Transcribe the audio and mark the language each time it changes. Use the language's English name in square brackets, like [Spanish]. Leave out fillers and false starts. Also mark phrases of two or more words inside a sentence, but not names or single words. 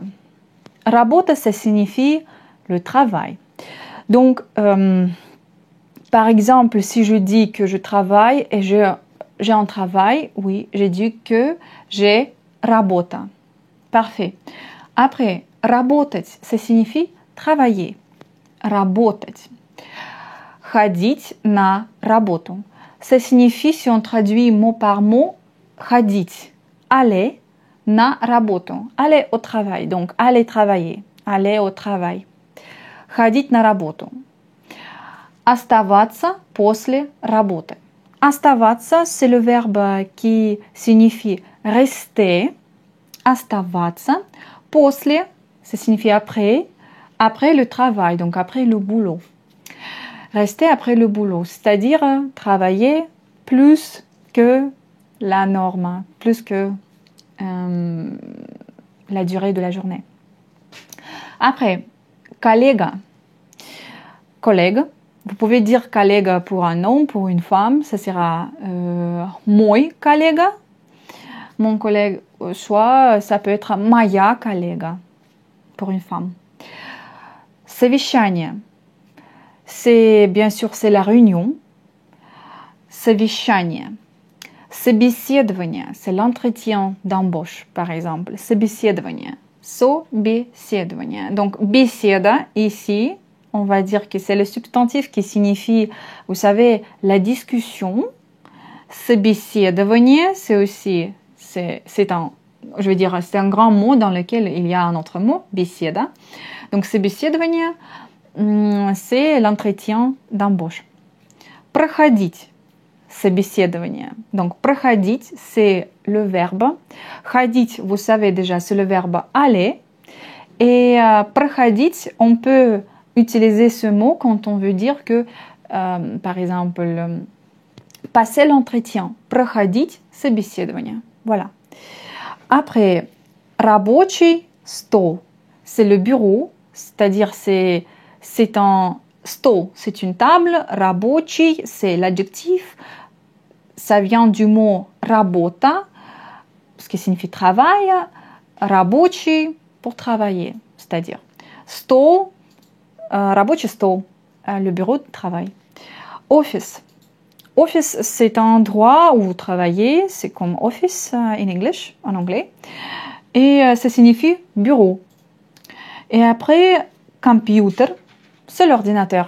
[Russian] Работа, [French] ça signifie le travail. Donc, par exemple, si je dis que je travaille et j'ai un travail, oui, j'ai dit que j'ai работа. Parfait. Après, работать, ça signifie travailler. [Russian] Работать. Ходить на работу. [French] Ça signifie, si on traduit mot par mot, [Russian] ходить, aller на работу, [French] aller au travail. Donc, aller travailler, aller au travail. [Russian] Ходить на работу. Оставаться после работы. Оставаться, [French] c'est le verbe qui signifie rester. [Russian] Оставаться. После, [French] ça signifie après. Après le travail, donc après le boulot. Rester après le boulot, c'est-à-dire travailler plus que la norme, plus que la durée de la journée. Après, коллега. Collègue. Vous pouvez dire collègue pour un homme, pour une femme. Ça sera [Russian] мой коллега. [French] Mon collègue, soit ça peut être [Russian] моя коллега [French] pour une femme. [Russian] Совещание. [French] C'est bien sûr c'est la réunion. [Russian] Совещание. Собеседование, [French] c'est l'entretien d'embauche, par exemple. [Russian] Собеседование. Собеседование. [French] Donc, беседа, ici, on va dire que c'est le substantif qui signifie, vous savez, la discussion. Собеседование, c'est aussi, c'est un grand mot dans lequel il y a un autre mot, беседа. Donc, собеседование, c'est l'entretien d'embauche. [Russian] Проходить. Собеседование. [French] Donc, проходить, c'est le verbe. Ходить, vous savez déjà, c'est le verbe aller. Et проходить, on peut utiliser ce mot quand on veut dire que, par exemple, passer l'entretien. [Russian] Проходить собеседование. [French] Voilà. Après, [Russian] рабочий стол, [French] c'est le bureau, c'est-à-dire c'est un стол, c'est une table. Рабочий, c'est l'adjectif. Ça vient du mot работа, ce qui signifie travail. Рабочий, pour travailler, c'est-à-dire стол, [Russian] рабочий стол, [French] le bureau de travail. Office. Office, c'est un endroit où vous travaillez, c'est comme [English] office in English, [French] en anglais. Et ça signifie bureau. Et après, computer, c'est l'ordinateur.